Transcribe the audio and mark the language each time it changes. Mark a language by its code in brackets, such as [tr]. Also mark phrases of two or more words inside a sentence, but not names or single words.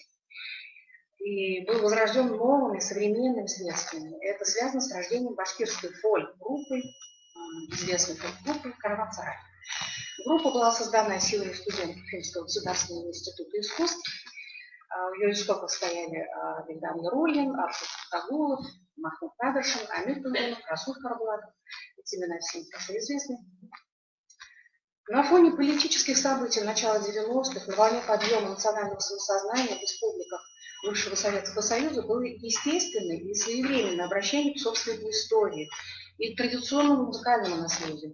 [ru] И был возрожден новыми современными средствами. Это связано с рождением башкирской фольк-группы, известной фольк-группы «Караван-Сарай». Группа была создана силами студентов Уфимского государственного института искусств. В ее истоках стояли Богдан Ярулин, Аршут Тагулов, Махмуд Надыршин, Амир Тунунов, Расул Карбулатов. Эти имена всем хорошо известны. На фоне политических событий начала 90-х, на волне подъема национального самосознания в республиках бывшего Советского Союза было естественное и своевременное обращение к собственной истории и к традиционному музыкальному наследию.